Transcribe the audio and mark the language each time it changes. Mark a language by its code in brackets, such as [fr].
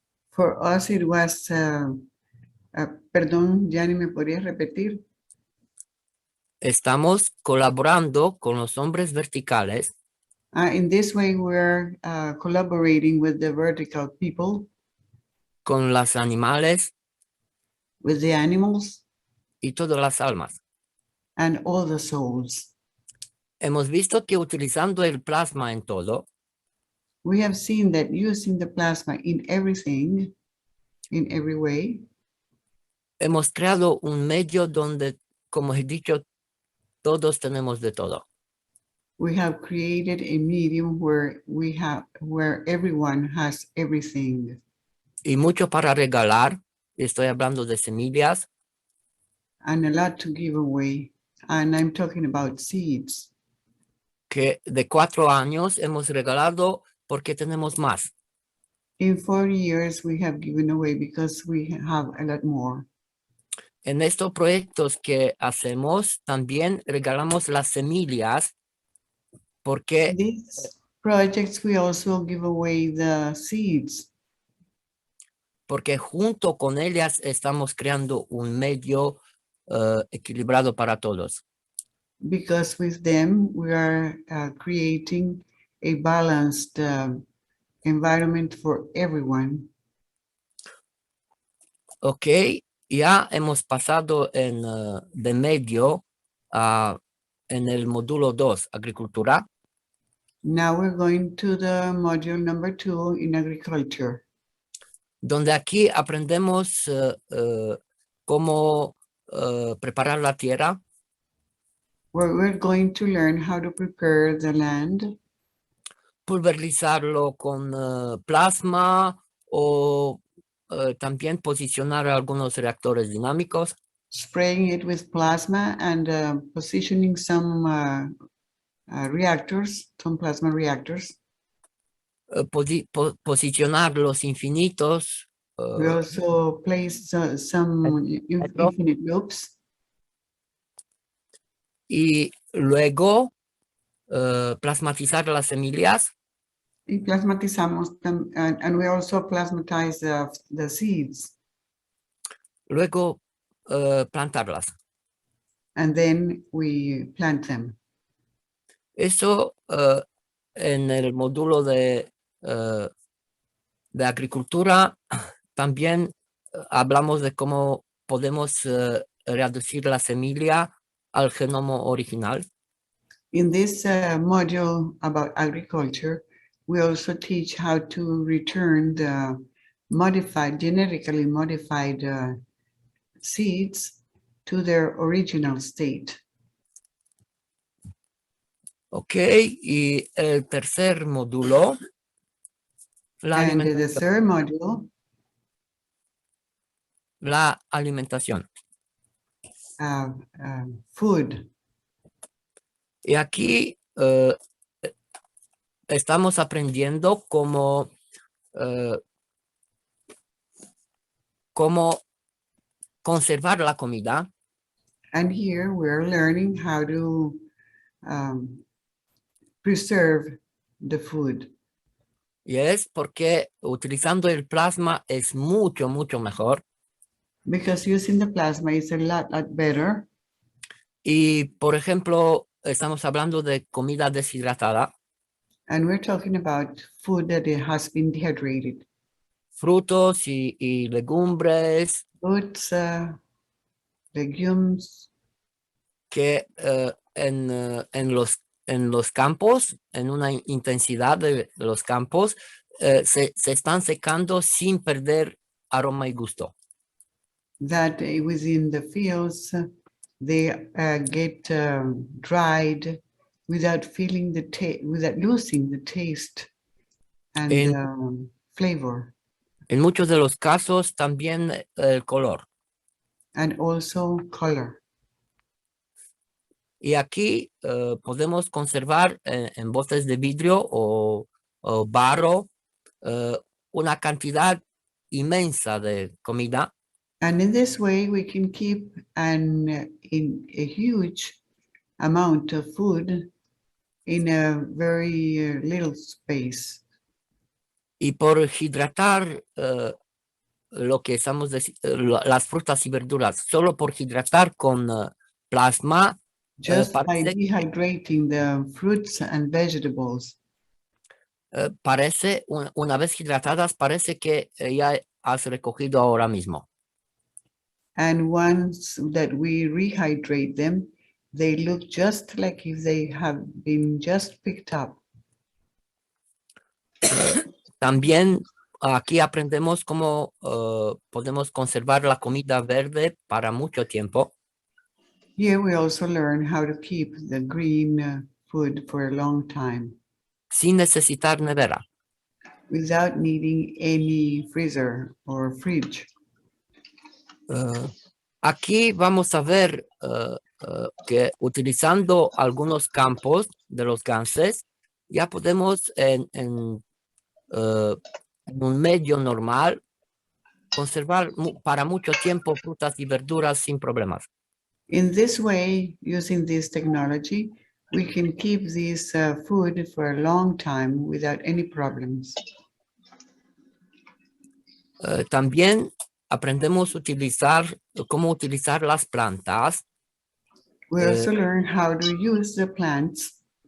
[en] For us, it was, [es] perdón, [en] Gianni, [es] ¿me podrías repetir? Estamos colaborando con los hombres verticales [en] In this way, we're collaborating with the vertical people, [es] con los animales [en] with the animals, [es] y todas las almas. [en] and all the souls. [es] Hemos visto que utilizando el plasma en todo, [en] We have seen that using the plasma in everything, in every way, [es] hemos creado un medio donde, como he dicho, todos tenemos de todo. [en] we have created a medium where everyone has everything. [es] Y mucho para regalar. Estoy hablando de semillas, [en] And a lot to give away. And I'm talking about seeds. [es] que de 4 años hemos regalado porque tenemos más. [en] In 4 years, we have given away because we have a lot more. [es] En estos proyectos que hacemos, también regalamos las semillas porque [en] These projects, we also give away the seeds [es] junto con ellas estamos creando un medio equilibrado para todos. [en] because with them, we are creating a balanced environment for everyone. [es] Ok, ya hemos pasado de medio en el módulo 2, agricultura. [en] Now we're going to the module number 2 in agriculture, [es] donde aquí aprendemos cómo preparar la tierra, [en] where we're going to learn how to prepare the land, [es] pulverizarlo con plasma o también posicionar algunos reactores dinámicos, [en] spraying it with plasma, and positioning some reactors, some plasma reactors. [es] posicionar los infinitos, [en] We also place some infinite loops, [es] y luego plasmatizar las semillas, y plasmatizamos [en] them, and we also plasmatize the seeds, [es] luego plantarlas. [en] and then we plant them. [es] Eso en el módulo de agricultura también hablamos de cómo podemos reducir la semilla al genoma original. [en] In this module about agriculture, we also teach how to return the genetically modified seeds to their original state. [es] Ok, y el tercer módulo, la [en] And the [es] alimentación. [en] third module, [es] La alimentación. [en] food. [es] Y aquí estamos aprendiendo cómo conservar la comida. [en] And here we're learning how to preserve the food. [es] Y es porque utilizando el plasma es mucho, mucho mejor. [en] Because using the plasma is a lot better. [es] Y, por ejemplo, estamos hablando de comida deshidratada. [en] And we're talking about food that has been dehydrated. [es] Frutos y legumbres. [en] Fruits, legumes. [es] Que en los campos, en una intensidad de los campos, se están secando sin perder aroma y gusto. [en] That within the fields, they get dried without feeling without losing the taste and flavor. [es] En muchos de los casos también el color. [en] And also color. [es] Y aquí podemos conservar en botes de vidrio o barro una cantidad inmensa de comida. [en] And in this way, we can keep in a huge amount of food in a very little space. [es] Y por hidratar lo que estamos las frutas y verduras, solo por hidratar con plasma, [en] just by dehydrating the fruits and vegetables, [es] parece, una vez hidratadas, parece que ya has recogido ahora mismo. [en] And once that we rehydrate them, they look just like if they have been just picked up. [es] También aquí aprendemos cómo podemos conservar la comida verde para mucho tiempo. [en] Here we also learn how to keep the green food for a long time [es] Sin necesitar nevera. [en] without needing any freezer or fridge. [es] Aquí vamos a ver que utilizando algunos campos de los ganses, ya podemos en un medio normal conservar para mucho tiempo frutas y verduras sin problemas. [en] In this way, using this technology, we can keep this food for a long time without any problems. [es] También aprendemos cómo utilizar las plantas [en] We also learn how to use the plants